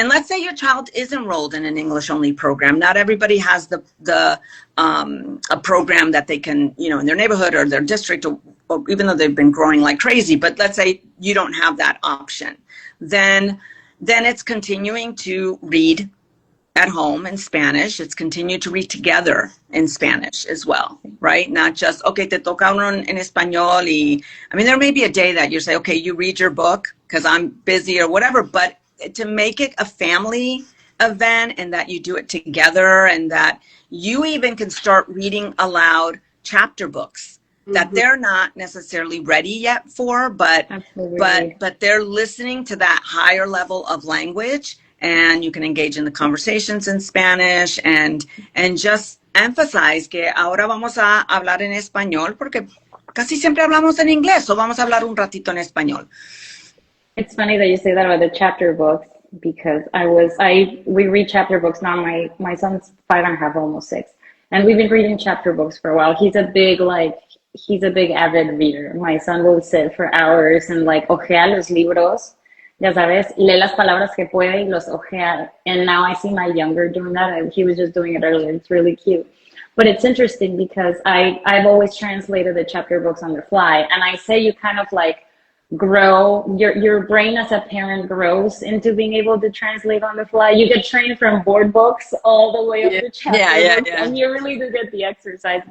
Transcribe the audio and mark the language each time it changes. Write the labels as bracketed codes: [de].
[en] And let's say your child is enrolled in an English only program. Not everybody has a program that they can, you know, in their neighborhood or their district, or even though they've been growing like crazy. But let's say you don't have that option. Then it's continuing to read at home in Spanish. It's continued to read together in Spanish as well, right? Not just, okay, [es] te toca uno en español. [en] I mean, there may be a day that you say, okay, you read your book because I'm busy or whatever, but to make it a family event and that you do it together, and that you even can start reading aloud chapter books that they're not necessarily ready yet for, but they're listening to that higher level of language, and you can engage in the conversations in Spanish and just emphasize [es] que ahora vamos a hablar en español porque casi siempre hablamos en inglés, o vamos a hablar un ratito en español. [en] It's funny that you say that about the chapter books, because we read chapter books now. My son's 5.5, almost 6, and we've been reading chapter books for a while. He's a big avid reader. My son will sit for hours and like [es] ojea los libros, ya sabes, lee las palabras que puede y los ojea. [en] And now I see my younger doing that. He was just doing it earlier. It's really cute. But it's interesting because I've always translated the chapter books on the fly, and I say you kind of like grow, your brain as a parent grows into being able to translate on the fly. You get trained from board books all the way up to chapter books, and you really do get the exercise.